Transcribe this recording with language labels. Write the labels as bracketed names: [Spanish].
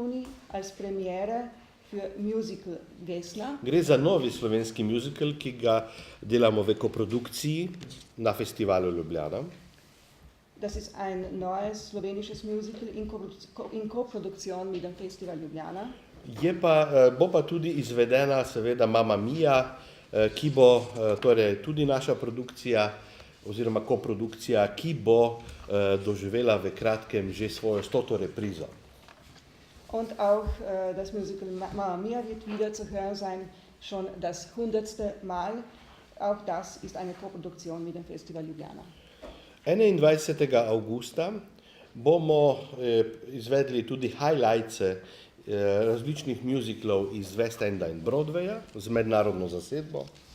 [German] Juni als Premiere für Musical Vesna. [Slovenian] Gre za novi slovenski musical, ki ga delamo v koprodukciji na festivalu Ljubljana. [German] Das ist ein neues slowenisches Musical in Koproduktion mit dem Festival Ljubljana. [Slovenian] Bo pa tudi izvedena seveda Mamma Mia, ki bo torej tudi naša produkcija oziroma koprodukcija, ki bo doživela v kratkem že svojo 100. reprizo. [German] Und auch das Musical Mamma Mia wird wieder zu hören sein, schon das 100. Mal. Auch das ist eine Koproduktion mit dem Festival Ljubljana. [Slovenian] 21. avgusta bomo izvedli tudi highlights različnih musicalov iz West Enda in Broadwaya z mednarodno zasedbo.